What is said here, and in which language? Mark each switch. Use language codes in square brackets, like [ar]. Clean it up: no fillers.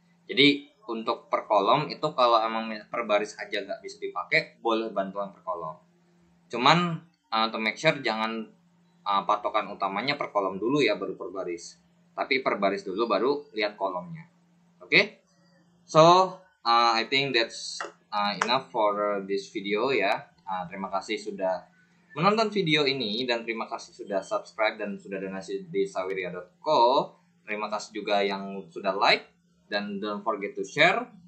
[id] Jadi untuk per kolom itu kalau emang per baris aja nggak bisa dipakai, boleh bantuan per kolom. Cuman [en] to make sure [id] jangan patokan utamanya per kolom dulu ya, baru per baris. Tapi per baris dulu baru lihat kolomnya. Oke? [en] So I think that's enough for this video ya. [id] Terima kasih sudah menonton video ini dan terima kasih sudah subscribe dan sudah donasi di saweria.co. Terima kasih juga yang sudah like dan [en] don't forget to share.